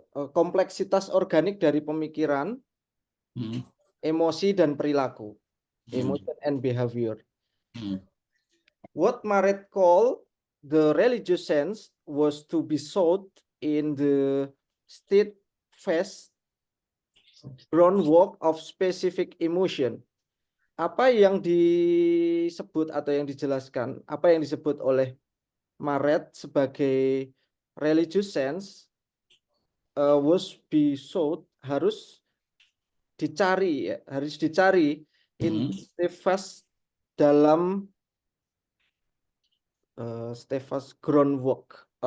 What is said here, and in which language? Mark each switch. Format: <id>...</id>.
<id>Kompleksitas organik dari pemikiran, emosi dan perilaku.</id> <en>Emotion and behavior. What Marret called the religious sense was to be sought in the steadfast groundwork of specific emotion.</en> <id>Apa yang disebut atau yang dijelaskan, apa yang disebut oleh Marret sebagai</id> <en>religious sense was be sought,</en> <id>harus dicari</id> <en>in steadfast</en> <id>dalam</id> <en>steadfast groundwork.</en>